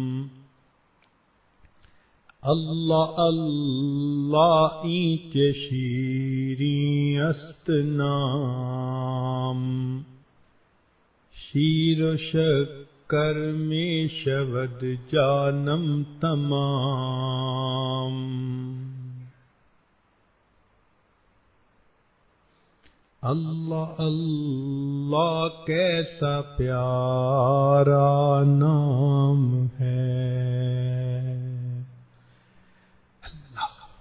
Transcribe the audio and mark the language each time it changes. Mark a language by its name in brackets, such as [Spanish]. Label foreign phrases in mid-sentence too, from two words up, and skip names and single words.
[Persian] اللہ اللہ اینچ شیری ہست نام شیر و شکر میں شود جانم تمام [Urdu] اللہ اللہ کیسا پیارا نام ہے اللہ